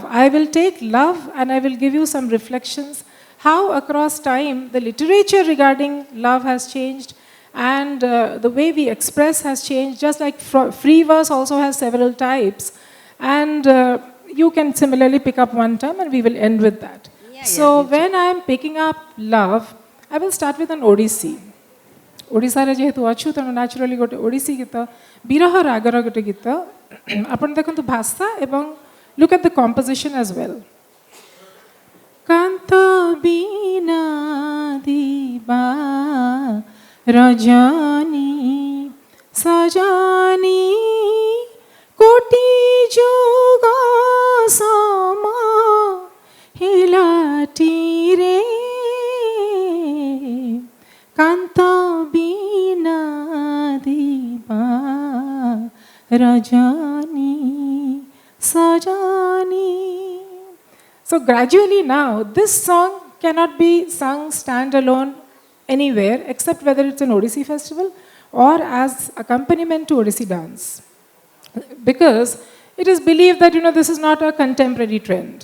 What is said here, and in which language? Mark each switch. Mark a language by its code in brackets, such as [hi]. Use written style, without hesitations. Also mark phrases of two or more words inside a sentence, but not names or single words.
[en] I will take love and I will give you some reflections, how across time the literature regarding love has changed and the way we express has changed, just like free verse also has several types. And you can similarly pick up one term and we will end with that. So when I am picking up love, I will start with an Odissi. [or] Odisha ଯେହେତୁ ଅଛୁ ତେଣୁ naturally ଗୋଟେ ଓଡ଼ିଶୀ ଗୀତ ବିରହ ରାଗର ଗୋଟେ ଗୀତ ଆପଣ ଦେଖନ୍ତୁ ଭାଷା ଏବଂ [en] look at the composition as well. [or] କାନ୍ତ ବିନା ଦିବା ରଜନୀ ସଜନୀ କୋଟି ଯୋଗ ସମ ହିଲାଟି ରେ କାନ୍ତ ବିନା ଦିବା ରଜନୀ ସଜନୀ. [en] So gradually now, this song cannot be sung standalone anywhere except whether it's an Odissi festival or as accompaniment to Odissi dance. Because it is believed that, this is not a contemporary trend.